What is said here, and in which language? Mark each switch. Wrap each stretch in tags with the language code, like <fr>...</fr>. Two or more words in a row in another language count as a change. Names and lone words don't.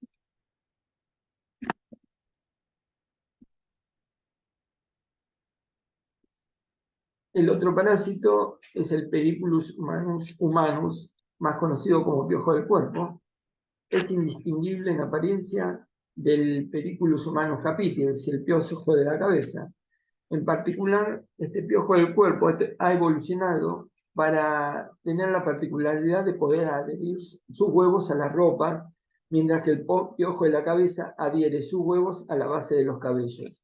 <es>El otro parásito es el Periculus humanus, más conocido como piojo del cuerpo. Es indistinguible en apariencia del Periculus humanus capitis, es decir, el piojo de la cabeza. En particular, este piojo del cuerpo ha evolucionado para tener la particularidad de poder adherir sus huevos a la ropa, mientras que el piojo de la cabeza adhiere sus huevos a la base de los cabellos.</es>